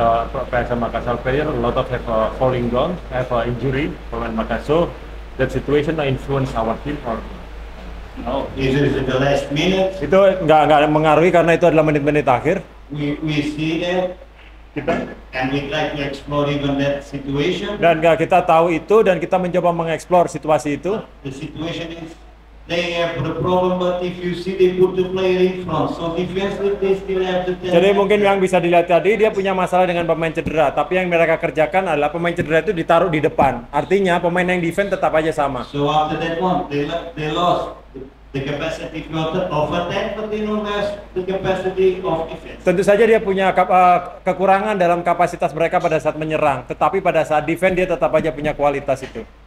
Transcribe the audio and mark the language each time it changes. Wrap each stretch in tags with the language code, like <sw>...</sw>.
<en>PSM Makassar player, a lot of have falling down, have injury,</en> <id>pemain Makassar.</id> <en>That situation influence our team or No, this is the last minute.</en> <id>itu nggak mengaruhi karena itu adalah menit-menit akhir.</id> <en>We see that, and we try to explore even that situation.</en> <id>Dan kita tahu itu dan kita mencoba mengeksplor situasi itu.</id> <en>The situation is they have the problem, but if you see they put the player in front, so defensively they still have the.</en> <id>Jadi mungkin yang bisa dilihat tadi dia punya masalah dengan pemain cedera, tapi yang mereka kerjakan adalah pemain cedera itu ditaruh di depan. Artinya pemain yang defense tetap aja sama.</id> <en>So after that one, they lost the capacity of attack, but they don't have the capacity of defense.</en> <id>Tentu saja dia punya kekurangan dalam kapasitas mereka pada saat menyerang, tetapi pada saat defense dia tetap aja punya kualitas itu.</id>